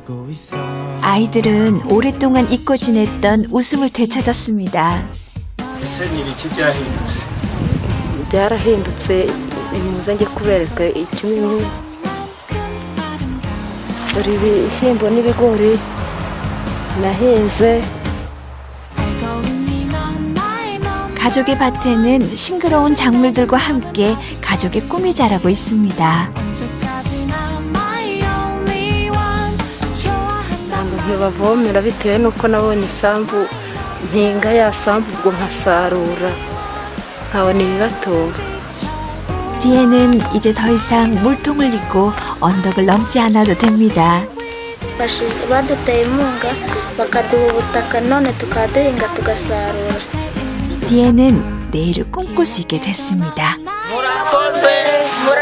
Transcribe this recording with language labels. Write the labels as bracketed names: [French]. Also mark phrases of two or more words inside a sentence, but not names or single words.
[Korean] 아이들은 오랫동안 잊고 지냈던 웃음을 되찾았습니다. 생일이 진짜 힘들었어. [Kinyarwanda] byarahindutse nimuze njye kubereka ikimenyu dore ibishyimbo n'ibigori nahinze. [Korean] 가족의 밭에는 싱그러운 작물들과 함께 가족의 꿈이 자라고 있습니다. [Kinyarwanda] ntabwo nkibavomera bitewe n'uko nabonye isambu mpinga ya sambu ubwo nkasarura nkabona ibibatunga. [Korean] 디엔은 이제 더 이상 물통을 입고 언덕을 넘지 않아도 됩니다. [Kinyarwanda] baduteye inkunga bakaduha ubutaka none tukaba duhinga tugasarura. [Korean] 디엔은 내일을 꿈꿀 수 있게 됐습니다. 뭐라고 세